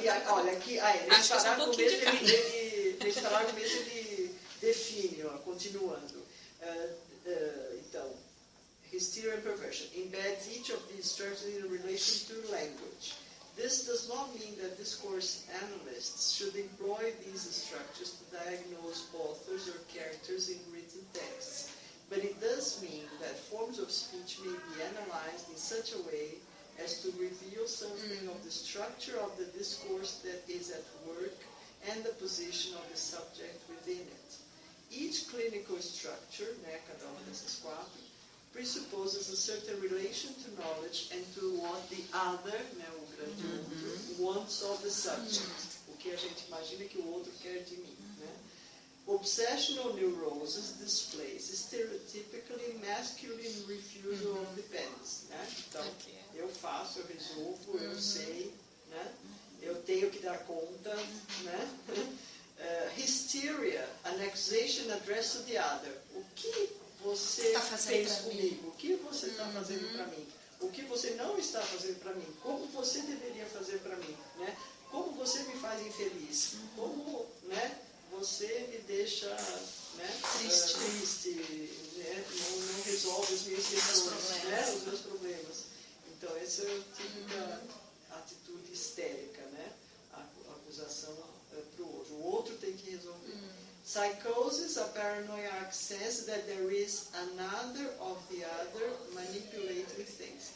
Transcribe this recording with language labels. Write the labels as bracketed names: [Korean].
[Portuguese] Olha, aqui, nesse parágrafo mesmo ele define, ó, continuando. [English] Então, hysteria and perversion embeds each of these structures in relation to language. This does not mean that discourse analysts should employ these structures to diagnose authors or characters in written texts, but it does mean that forms of speech may be analyzed in such a way as to reveal something of the structure of the discourse that is at work and the position of the subject within it. Each clinical structure, né, [Portuguese] cada uma dessas quatro, [English] presupposes a certain relation to knowledge and to what the other, né, [Portuguese] o grande outro, [English] wants of the subject. [Portuguese] O que a gente imagina que o outro quer de mim. Né? [English] Obsessional neurosis displays stereotypically masculine refusal of dependence. [Portuguese] Né? Então, eu faço, eu resolvo, eu sei, né? Eu tenho que dar conta. Né? [English] Hysteria, an accusation addressed to the other. [Portuguese] O que você fez comigo? O que você está fazendo para mim? O que você não está fazendo para mim? Como você deveria fazer para mim? Né? Como você me faz infeliz? Como, né, você me deixa, né, triste, né? Não resolve as minhas questões, né? Os meus problemas. Então, essa é a típica atitude histérica, né? A acusação para o outro. O outro tem que resolver. [English] Psychosis, a paranoiac sense that there is another of the other manipulating things.